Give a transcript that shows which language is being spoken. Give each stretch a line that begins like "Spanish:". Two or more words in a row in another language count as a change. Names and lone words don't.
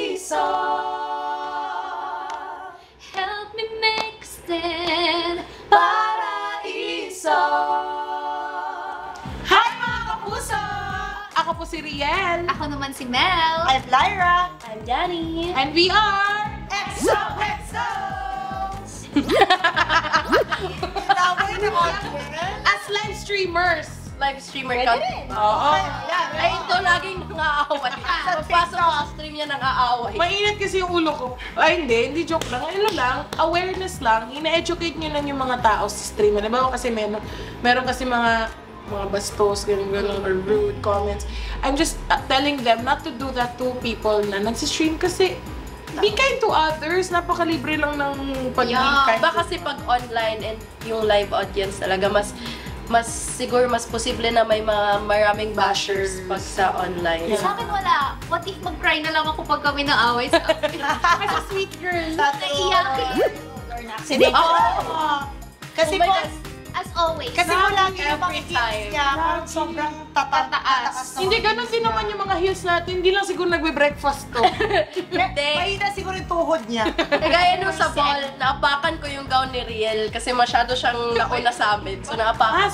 English: Paraiso. Help me make a stand. Paraiso.
Filipino: Hi mga kapuso! Ako po si Riel. Ako naman si Mel.
English: I'm Lyra. I'm Danny. And we are... XOXOs! as live streamers.
Filipino: Live streamer ka. Oo. Ay, ito laging nang-aaway. Pagpasok ko sa stream niya nang-aaway. Mainit kasi yung ulo ko. Ay, hindi joke lang. Ano lang, awareness lang. Ina-educate nyo lang yung mga tao sa stream. Diba kasi meron kasi mga bastos, gano'n,
English: or rude comments. I'm just telling them not to do that to people
Filipino: na nagsistream kasi
English: be kind to others.
Filipino: Napakalibre lang ng pag-be kind. Ba kasi pag online and yung
English: live audience
Filipino: talaga siguro mas posible na may maraming bashers pag sa online. Sa akin wala.
English: What if
Filipino: mag-cry na lang ako pag kami nang-away sa Kasi
English: sweet girl.
Filipino: naiyak.
English: Accident. Kasi Oh my
Filipino: po,
English: God. As always.
Filipino: kasi po lagi yung mga
English: every hits time.
Filipino: niya, parang sobrang tataas. Hindi, ganun din naman yung mga heels natin. Hindi lang siguro nagbe-breakfast to. Mahina siguro yung tuhod niya. Kagaya nung sa ball, naapakan ko yung gown ni Riel kasi masyado siyang nauna sa amin. So naapakan.